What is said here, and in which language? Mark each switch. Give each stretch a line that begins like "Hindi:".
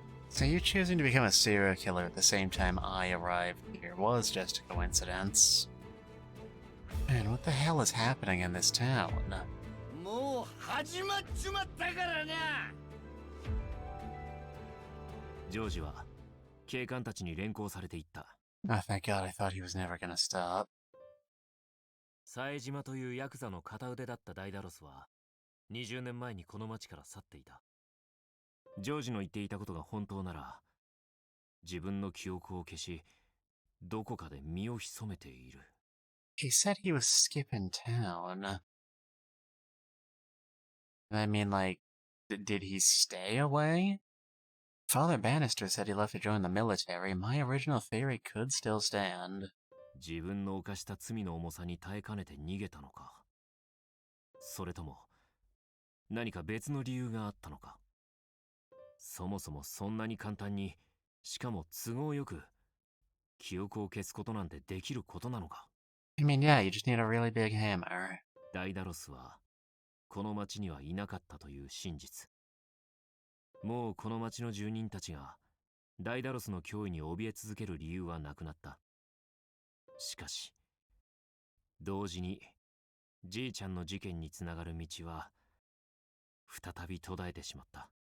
English: So you choosing to become a serial killer at the same time I arrived here was just a coincidence. Man, what the hell is happening in this town?
Japanese: もう始まっちまったからな。ジョージは警官たちに連行されていった。
English: Oh, thank God, I thought he was never gonna stop.
Japanese: 冴島というヤクザの片腕だったダイダロスは20年前にこの町から去っていた。ジョージの言っていたことが本当なら、自分の記憶を消し、どこかで身を潜めている。
English: He said he was skipping town. I mean, like, did he stay away? Father Bannister said he left to join the military. My original theory could still stand.
Japanese: 自分の犯した罪の重さに耐えかねて逃げたのか。それとも、何か別の理由があったのか。そもそもそんなに簡単に、しかも都合よく、記憶を消すことなんてできることなのか。
English: I mean, yeah, you just need a really big hammer.
Japanese: ダイダロスは、この町にはいなかったという真実。もうこの町の住人たちが、ダイダロスの脅威に怯え続ける理由はなくなった。しかし、同時に、じいちゃんの事件につながる道は、再び途絶えてしまった。